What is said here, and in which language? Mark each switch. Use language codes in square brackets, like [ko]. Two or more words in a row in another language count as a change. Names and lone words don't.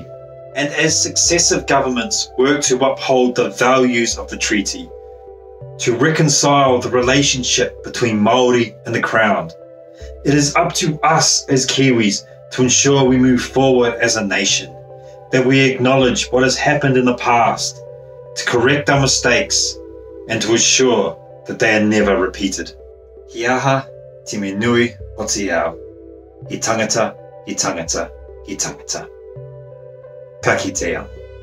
[en] And as successive governments work to uphold the values of the treaty, to reconcile the relationship between Maori and the Crown, it is up to us as Kiwis to ensure we move forward as a nation, that we acknowledge what has happened in the past, to correct our mistakes, and to ensure that they are never repeated. [mi] He aha te me nui o te ao. He tangata, he tangata, he tangata. Ka kite ao.